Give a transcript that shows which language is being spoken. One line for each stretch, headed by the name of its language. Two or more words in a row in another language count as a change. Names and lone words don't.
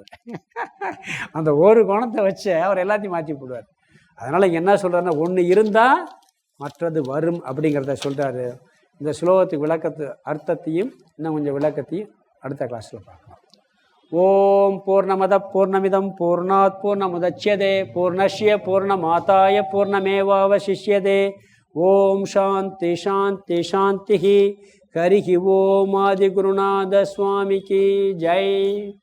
Tamil: அந்த ஒரு குணத்தை வச்சு அவர் எல்லாத்தையும் மாற்றி விடுவார். அதனால் இங்கே என்ன சொல்கிறாருன்னா, ஒன்று இருந்தால் மற்றது வரும் அப்படிங்கிறத சொல்கிறாரு. இந்த ஸ்லோகத்துக்கு விளக்கத்து அர்த்தத்தையும் இன்னும் கொஞ்சம் விளக்கத்தையும் அடுத்த கிளாஸில் பார்க்கலாம்.
Sanskrit: ॐ पूर्णमदः पूर्णमिदं पूर्णात् पूर्णमुदच्यते पूर्णस्य पूर्णमादाय पूर्णमेवावशिष्यते. ॐ शान्तिः शान्तिः शान्तिः. हरिः ॐ
Tamil: ஆதிகுருநாத சுவாமிக்கு ஜெய்.